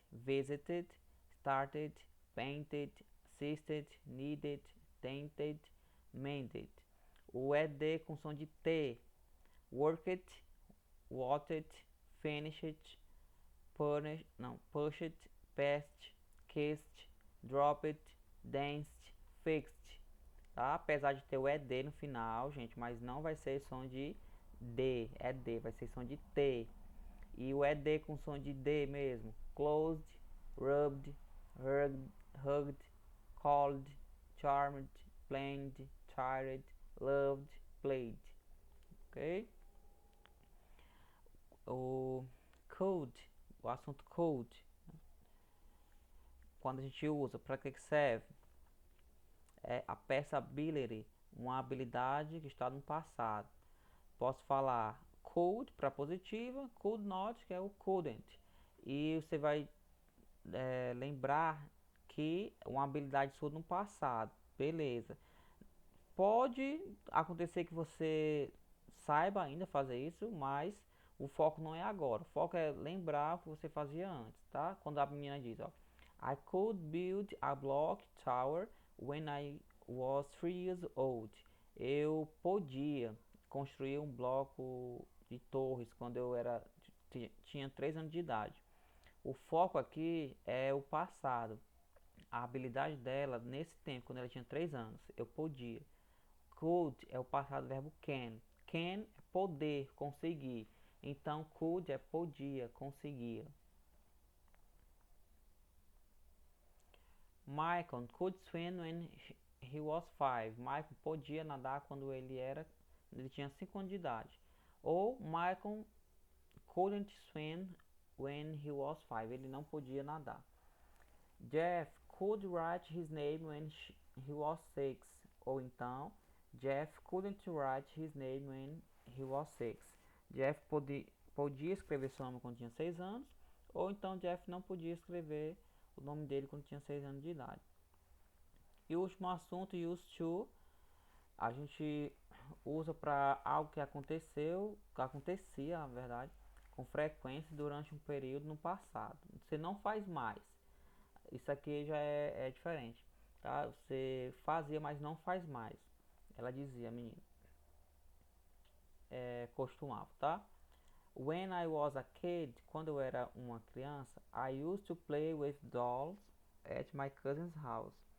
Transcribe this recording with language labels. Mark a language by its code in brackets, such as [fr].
[en] Visited, started, painted, assisted, needed, tainted, mended. [pt] O ED com som de T. [en] Worked, wanted, finished, pushed, passed, kissed, dropped, danced, fixed. [pt] Tá? Apesar de ter o ED no final, gente, mas não vai ser som de D, ED, vai ser som de T. E o ED com som de D mesmo. [en] Closed, rubbed, hugged, called, charmed, planned, tired, loved, played. Ok? [pt] O code, o assunto code, quando a gente usa, para que serve? É a passability, uma habilidade que está no passado. Posso falar could para positiva, could not, que é o couldn't. E você vai lembrar que uma habilidade sua no passado. Beleza. Pode acontecer que você saiba ainda fazer isso, mas o foco não é agora. O foco é lembrar o que você fazia antes, tá? Quando a menina diz, ó, [en] I could build a block tower when I was 3 years old. [pt] Eu podia construir um bloco de torres quando eu tinha 3 anos de idade. O foco aqui é o passado. A habilidade dela nesse tempo, quando ela tinha 3 anos, eu podia. Could é o passado do verbo can. Can é poder, conseguir. Então, could é podia, conseguia. [en] Michael could swim when he was 5. [pt] Michael podia nadar quando ele tinha 5 anos de idade. [en] Ou Michael couldn't swim when he was 5. [pt] Ele não podia nadar. [en] Jeff could write his name when he was 6. [pt] Ou então, [en] Jeff couldn't write his name when he was 6. [pt] Jeff podia escrever seu nome quando tinha 6 anos. Ou então, Jeff não podia escrever o nome dele quando tinha 6 anos de idade. E o último assunto, used to, a gente usa para algo que aconteceu, que acontecia, na verdade, com frequência durante um período no passado. Você não faz mais. Isso aqui já é diferente, tá? Você fazia, mas não faz mais. Ela dizia, menina, costumava, tá? [en] When I was a kid, [pt] quando eu era uma criança, [en] I used to play with dolls at my cousin's house.